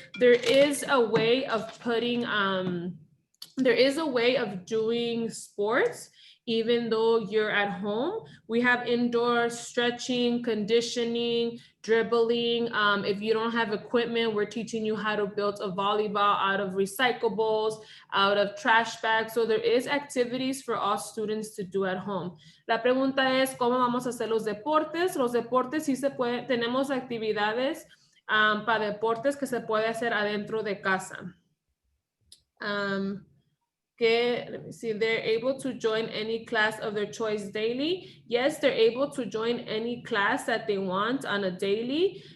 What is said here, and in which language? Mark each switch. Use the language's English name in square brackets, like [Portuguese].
[English] There is a way of putting, there is a way of doing sports even though you're at home. We have indoor stretching, conditioning, dribbling. If you don't have equipment, we're teaching you how to build a volleyball out of recyclables, out of trash bags. So there is activities for all students to do at home. [Spanish] La pregunta es, ¿cómo vamos a hacer los deportes? Los deportes sí se pueden, tenemos actividades para deportes que se puede hacer adentro de casa. [English] Let me see, they're able to join any class of their choice daily. Yes, they're able to join any class that they want on a daily.